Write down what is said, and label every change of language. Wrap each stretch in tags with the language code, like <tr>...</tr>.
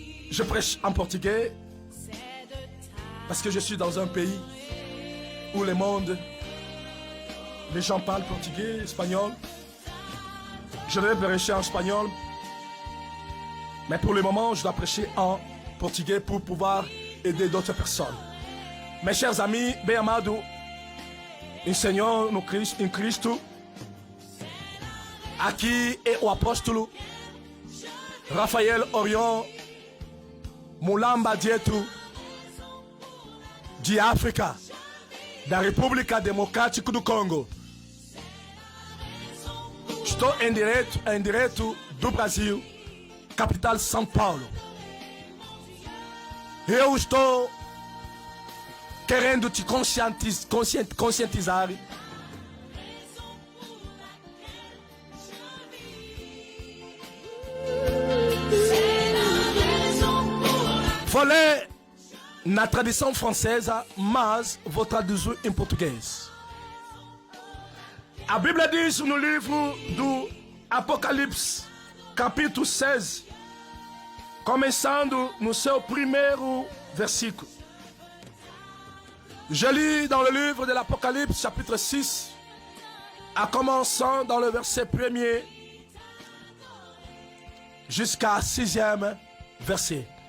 <fr>Je prêche en portugais parce que je suis dans un pays où le monde, les gens parlent portugais, espagnol. Je devais prêcher en espagnol, mais pour le moment, je dois prêcher en portugais pour pouvoir aider d'autres personnes. Mes chers amis,</fr> <pt>bem amado, em Senhor, em Cristo, aqui é o apóstolo Rafael Orion Mulamba Dieto, de África, da República Democrática do Congo. Estou em direto do Brasil, capital São Paulo. Eu estou querendo te conscientizar vou ler na tradição francesa, mas vou traduzir em português. A Bíblia diz no livro do Apocalipse, capítulo 16, começando no seu primeiro versículo.</pt> <fr>Je lis dans le livre de l'Apocalypse, chapitre 6, en commençant dans le verset 1er jusqu'à 6e verset.</fr>